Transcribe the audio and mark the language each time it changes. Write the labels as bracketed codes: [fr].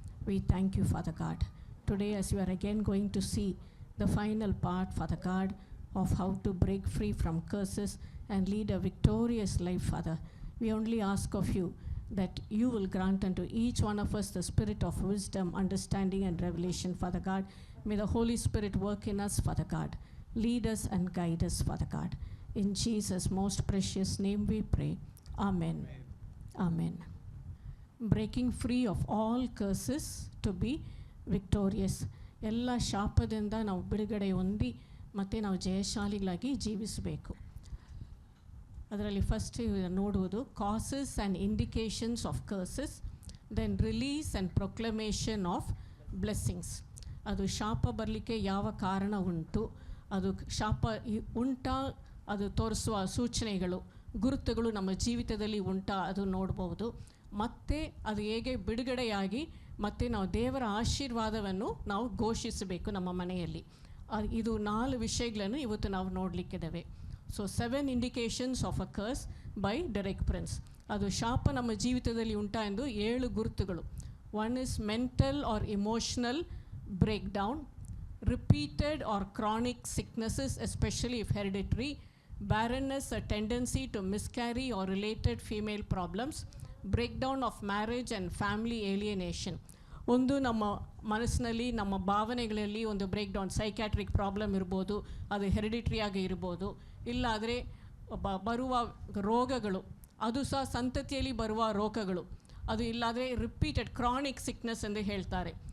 [en] We thank you, Father God. Today, as you are again going to see the final part, Father God, of how to break free from curses and lead a victorious life, Father, we only ask of you that you will grant unto each one of us the spirit of wisdom, understanding, and revelation, Father God. May the Holy Spirit work in us, Father God. Lead us and guide us, Father God. In Jesus' most precious name we pray. Amen. Amen. Breaking free of all curses to be victorious. [kn] ಎಲ್ಲ ಶಾಪದಿಂದ ನಾವು ಬಿಡುಗಡೆ ಹೊಂದಿ ಮತ್ತು ನಾವು ಜಯಶಾಲಿಗಳಾಗಿ ಜೀವಿಸಬೇಕು. ಅದರಲ್ಲಿ first ನೋಡುವುದು [en] Causes and indications of curses, then release and proclamation of blessings. [kn] ಅದು ಶಾಪ ಬರಲಿಕ್ಕೆ ಯಾವ ಕಾರಣ ಉಂಟು, ಅದು ಶಾಪ ಉಂಟಾ, ಅದು ತೋರಿಸುವ ಸೂಚನೆಗಳು, ಗುರುತುಗಳು ನಮ್ಮ ಜೀವಿತದಲ್ಲಿ ಉಂಟಾ, ಅದು ನೋಡ್ಬೋದು. ಮತ್ತು ಅದು ಹೇಗೆ ಬಿಡುಗಡೆಯಾಗಿ ಮತ್ತು ನಾವು ದೇವರ ಆಶೀರ್ವಾದವನ್ನು ನಾವು ಘೋಷಿಸಬೇಕು ನಮ್ಮ ಮನೆಯಲ್ಲಿ. ಇದು 4 ವಿಷಯಗಳನ್ನು ಇವತ್ತು ನಾವು ನೋಡಲಿಕ್ಕಿದ್ದೇವೆ. [en] So 7 indications of a curse by Derek Prince. [kn] ಅದು ಶಾಪ ನಮ್ಮ ಜೀವಿತದಲ್ಲಿ ಉಂಟಾ ಎಂದು 7 ಗುರುತುಗಳು. [en] 1 is mental or emotional breakdown, repeated or chronic sicknesses, especially if hereditary, barrenness, a tendency to miscarry or related female problems, breakdown of marriage and family alienation. [kn] ಒಂದು ನಮ್ಮ ಮನಸ್ಸಿನಲ್ಲಿ ನಮ್ಮ ಭಾವನೆಗಳಲ್ಲಿ ಒಂದು ಬ್ರೇಕ್ಡೌನ್, [en] psychiatric problem [kn] ಇರ್ಬೋದು, ಅದು ಹೆರಿಡಿಟ್ರಿಯಾಗಿ ಇರ್ಬೋದು, ಇಲ್ಲಾದರೆ ಬರುವ ರೋಗಗಳು, ಅದು ಸಹ ಸಂತತಿಯಲ್ಲಿ ಬರುವ ರೋಗಗಳು, ಅದು ಇಲ್ಲಾದರೆ [en] repeated chronic sickness [kn] ಎಂದು ಹೇಳ್ತಾರೆ.